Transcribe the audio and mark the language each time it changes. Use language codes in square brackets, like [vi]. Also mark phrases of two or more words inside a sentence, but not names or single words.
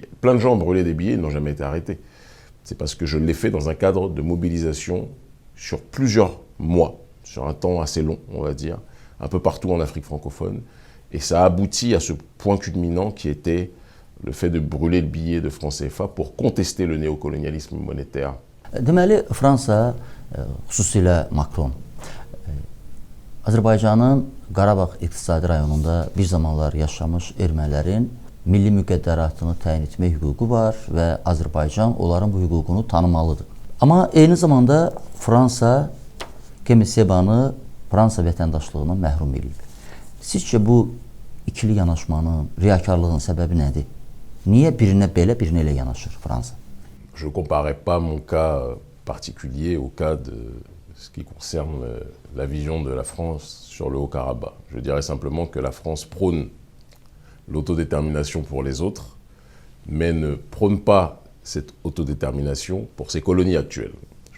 [fr] Plein de gens brûlé des billets, ils n'ont jamais été arrêtés. C'est parce que je l'ai fait dans un cadre de mobilisation sur plusieurs mois, sur un temps assez long, on va dire, un peu partout en Afrique francophone. Et ça a abouti à ce point culminant qui était le fait de brûler le billet de franc CFA pour contester le néocolonialisme monétaire. [az] Deməli, Fransa, xüsusilə Macron, Azərbaycanın Qarabağ iqtisadi rayonunda bir zamanlar yaşamış ermənilərin milli müqəddəratını təyin etmə hüququ var və Azərbaycan onların bu hüququnu tanımalıdır. Amma eyni zamanda Fransa Kemal Sebanı Fransa vətəndaşlığından məhrum edib. Sizcə bu ikili yanaşmanın, riyakarlığın səbəbi nədir? Niyə birinə belə, birinə elə yanaşır Fransa? [fr] Je ne comparais pas mon cas particulier au cas de ce qui concerne la vision de la France sur le Haut-Karabakh. Je dirais simplement que la France prône l'autodétermination pour les autres, mais ne prône pas cette autodétermination pour ses colonies actuelles.